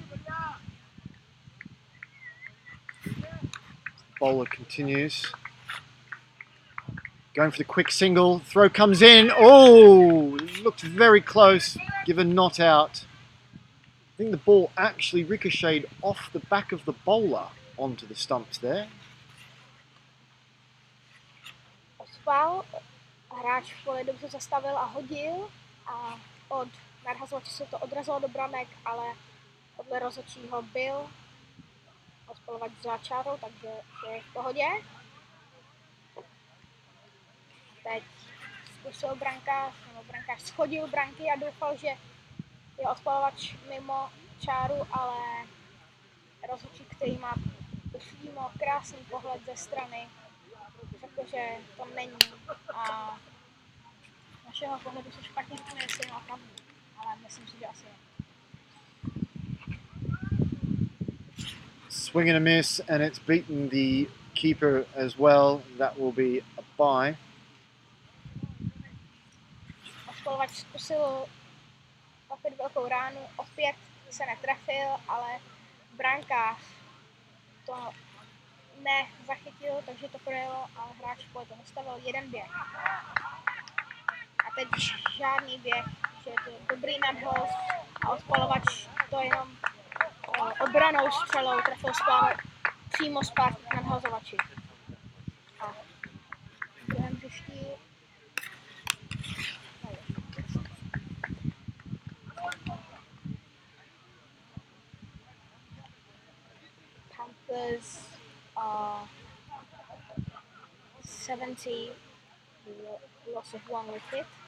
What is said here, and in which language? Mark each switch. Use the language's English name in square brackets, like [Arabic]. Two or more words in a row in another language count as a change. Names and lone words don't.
[English] Bowler continues. Going for the quick single. Throw comes in. Oh, looked very close, given not out. I think the ball actually ricocheted off the back of the bowler onto the stumps there. [Czech] Ospal, hráč v poli dobře zastavil a hodil a od nadhazovače se to odrazilo do branek, ale podle rozhodčího byl Ospalovač za čárou, takže je v pohodě. Teď zkusil brankář schodil branky a doufal, že je Ospalovač mimo čáru, ale rozhodčí, který má přímo krásný pohled ze strany, řekl, že to není a z našeho pohledu se špatně řekne, jestli má pravdu, ale myslím si, že asi je. [English] Swing and a miss, and it's beaten the keeper as well. That will be a bye. [Czech] Ospalovač zkusil opět velkou ránu, opět se netrefil, ale brankář to nezachytil, takže to projelo a hráč to nastavil jeden běh. A teď žádný běh, že je to dobrý nadhoz a Ospalovač to jenom obranou střelou trefil přímo zpátky k nadhazovači. A v druhém hřišti [English] Panthers are 70, loss of 1 wicket.